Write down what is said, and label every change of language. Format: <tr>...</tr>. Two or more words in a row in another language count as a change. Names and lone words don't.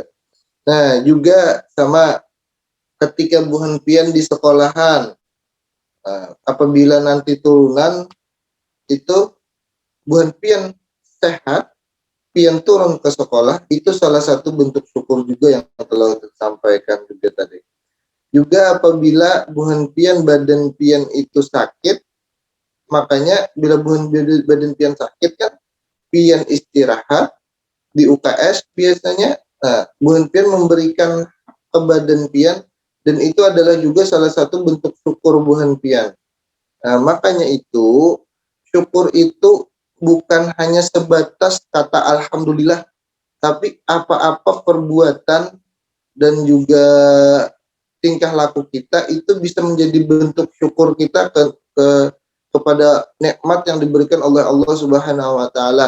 <id>Nah, juga sama ketika</id> <bjn>buhan pian</bjn> <id>di sekolahan, apabila nanti turunan itu</id> <bjn>buhan pian</bjn> <id>sehat, pian turun ke sekolah, itu salah satu bentuk syukur juga yang telah disampaikan juga tadi. Juga apabila</id> <bjn>buhan pian badan pian</bjn> <id>itu sakit, makanya bila</id> <bjn>buhan badan pian</bjn> <id>sakit kan pian istirahat di UKS biasanya. Nah,</id> <bjn>buhan pian</bjn> <id>memberikan ke</id> <bjn>badan pian,</bjn> <id>dan itu adalah juga salah satu bentuk syukur</id> <bjn>buhan pian.</bjn> <id>Nah, makanya itu syukur itu bukan hanya sebatas kata alhamdulillah, tapi apa-apa perbuatan dan juga tingkah laku kita itu bisa menjadi bentuk syukur kita kepada nikmat yang diberikan oleh Allah</id> <ar>سبحانه وتعالى.</ar>